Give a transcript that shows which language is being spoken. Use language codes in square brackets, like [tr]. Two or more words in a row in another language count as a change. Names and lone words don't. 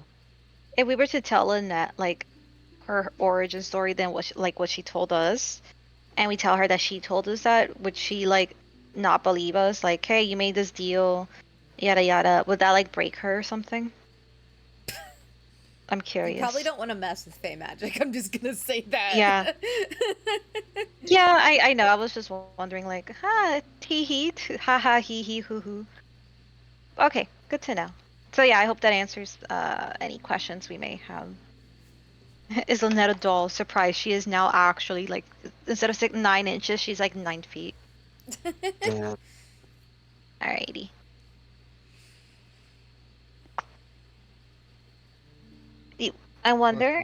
[en] If we were to tell Lynette like her origin story than what she told us, and we tell her that she told us that, would she like not believe us? Like, hey, you made this deal, yada yada. Would that like break her or something? I'm You probably curious. don't want to mess with Fey magic. I'm just gonna say Yeah. that. Yeah, I know. I was just wondering, like, ha, tee hee, ha ha, hee hee, hoo hoo. Okay, good to know. So yeah, I hope that answers any questions we may have. Is Lynette a doll? Surprise, she is now actually like instead of 9 inches, she's like 9 feet. Alrighty. I wonder,